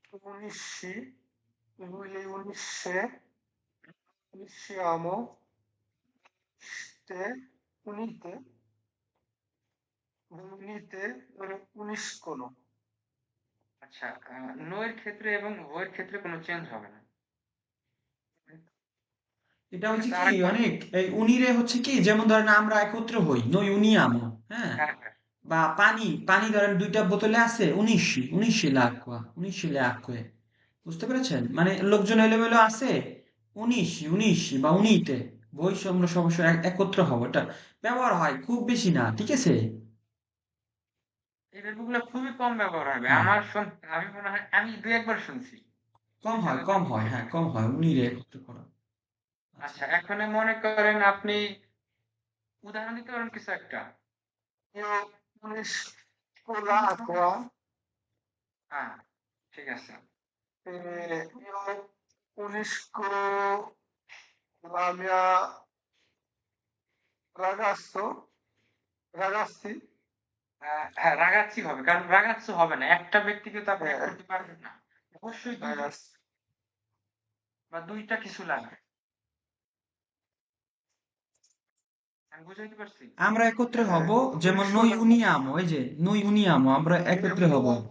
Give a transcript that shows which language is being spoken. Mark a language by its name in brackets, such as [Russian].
[Italian] unisci, lui lei unisce, unisciamo, te, unite, voi unite, loro uniscono. [Bangla] আচ্ছা, no এর ক্ষেত্রে এবং ও এর ক্ষেত্রে কোনো চেঞ্জ হবে না, এটা ঠিক হচ্ছে আছে? কি আরেকবার। অনেক, এই উনিরে হচ্ছে কি, যেমন ধরেন আমরা একত্র হই, [Italian] নই উনিয়ামো, [Bangla] হ্যাঁ, হ্যাঁ হ্যাঁ বা পানি পানি ধরেন দুইটা বোতলে আছে, [Italian] উনিশি উনিশি লাকুয়া, উনিশি লাকুয়ে, [Bangla] বুঝতে পেরেছেন? মানে লোকজন এলোমেলো আছে, উনিশি উনিশি বা উনিতে, বই আমরা সবসময় একত্র হব, এটা ব্যবহার হয় খুব বেশি না, ঠিক আছে? এই ভের্বগুলো খুবই কম ব্যবহার হবে, হ্যাঁ, আমি মনে হয় আমি দুই একবার শুনছি, কম হয়, এছাড়া কম তেমন হয়, হ্যাঁ শুনি না। কম হয় উনিরে একত্র করা। আচ্ছা, আচ্ছা, এখন মনে করেন আপনি উদাহরণ দিতে পারেন কিছু একটা। [Italian] Io unisco l'acqua, [Bangla] হ্যাঁ, ঠিক আছে। [Italian] io unisco la mia ragazzo, ragazzi, [Bangla] হ্যাঁ, রাগাচ্ছি হবে, কারণ রাগাচ্ছি হবে না, একটা ব্যক্তিকে তো আপনি হ্যাঁ। করতে পারবেন না, অবশ্যই বা দুইটা কিছু লাগবে। আমি বুঝাইতে পারছি? আমরা একত্রে হব, যেমন [Italian] নই উনিয়ামো, [Bangla] এই যে নই উনিয়ামো, আমরা একত্রে হব।